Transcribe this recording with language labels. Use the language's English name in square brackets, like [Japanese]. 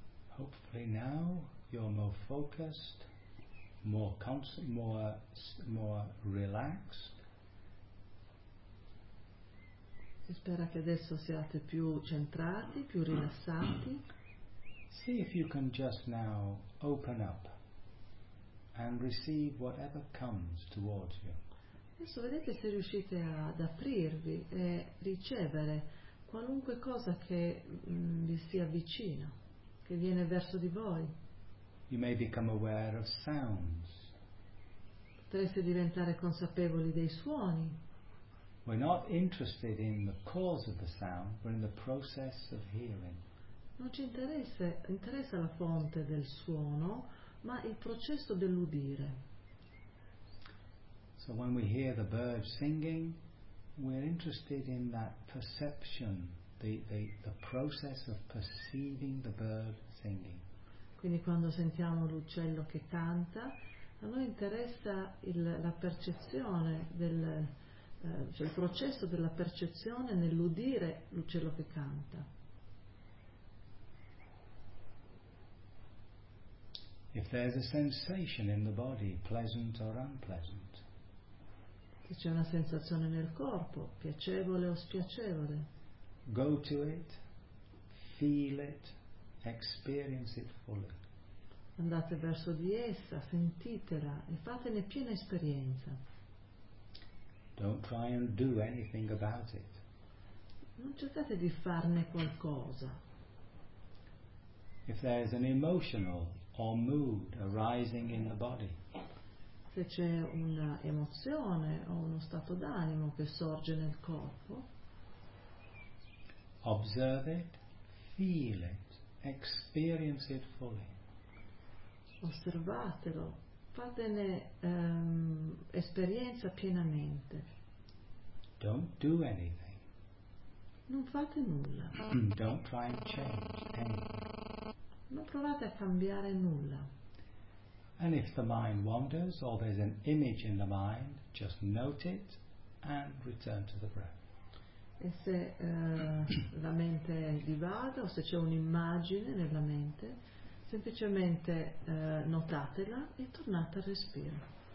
[English] Hopefully now you're more focused, more relaxed. [Italian] Si spera che adesso siate più centrati, più rilassati. [English] See if you can just now open up and receive whatever comes towards you. [Italian] Adesso vedete se riuscite ad aprirvi e ricevere qualunque cosa che vi sia vicina. Che viene verso di voi. [English] You may become aware of sounds. [Italian] Potreste diventare consapevoli dei suoni. [English] We're not interested in the cause of the sound, we're in the process of hearing. [Italian] non ci interessa la fonte del suono, ma il processo dell'udire. [English] So when we hear the birds singing, we're interested in that perception, the process of perceiving the bird singing. [Italian] Quindi quando sentiamo l'uccello che canta, a noi interessa la percezione cioè il processo della percezione nell'udire l'uccello che canta. [English] If there's a sensation in the body, pleasant or unpleasant. [Italian] Se c'è una sensazione nel corpo, piacevole o spiacevole. [English] Go to it, feel it, experience it fully. [Italian] Andate verso di essa, sentitela e fatene piena esperienza. [English] Don't try and do anything about it. [Italian] Non cercate di farne qualcosa. [English] If there is an emotional or mood arising in the body. [Italian] Se c'è un'emozione o uno stato d'animo che sorge nel corpo. [English] Observe it, feel it, experience it fully. [Italian] Osservatelo, fatene esperienza pienamente. [English] Don't do anything. [Italian] Non fate nulla. [English] Don't try and change anything. [Italian] Non provate a cambiare nulla. [English] And if the mind wanders or there's an image in the mind, just note it and return to the breath. [Italian] E se la mente divaga o se c'è un'immagine nella mente, semplicemente notatela e tornate al respiro.